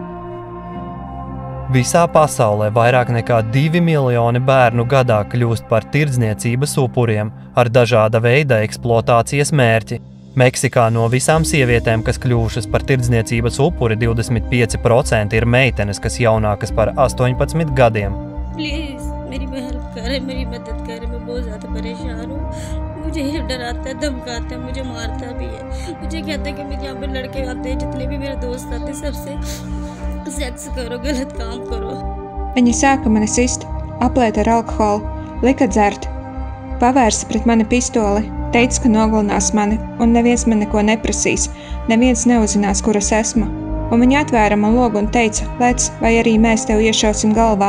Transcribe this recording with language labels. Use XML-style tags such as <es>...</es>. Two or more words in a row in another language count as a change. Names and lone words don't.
<lv>Visā pasaulē vairāk nekā 2 miljoni bērnu gadā kļūst par tirdzniecības upuriem ar dažāda veida eksploatācijas mērķi. Meksikā no visām sievietēm, kas kļuvušas par tirdzniecības upuri, 25% ir meitenes, kas jaunākas par 18 gadiem.</lv> <en>Please,</en> <hi>मेरी हेल्प करें, मेरी मदद करें, मैं बहुत ज़्यादा परेशान हूँ। मुझे ये डराता है, धमकाता है, मुझे मारता भी है। मुझे कहता है कि मेरे यहाँ पे लड़के आते हैं, जितने भी मेरे दोस्त आते हैं, सबसे सेक्स करो, गलत काम करो.</hi> <lv>Viņa sāka mani sist, aplēt ar alkoholu, lika dzert, pavērsa pret mani pistoli, teica, ka nogalinās mani un neviens man neko neprasīs, neviens neuzzinās, kur es esmu. Un viņa atvēra man logu un teica, lec, vai arī mēs tev iešausim galvā.</lv>